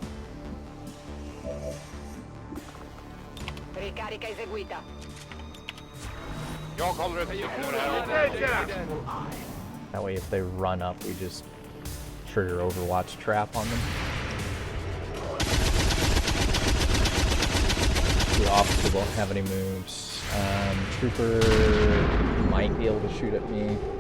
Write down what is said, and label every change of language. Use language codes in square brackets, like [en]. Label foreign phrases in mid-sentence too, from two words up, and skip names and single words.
[it] Ricarica eseguita. [sv] Jag håller ett här. [en] That way, if they run up, we just trigger Overwatch trap on them. The officer won't have any moves. Trooper might be able to shoot at me.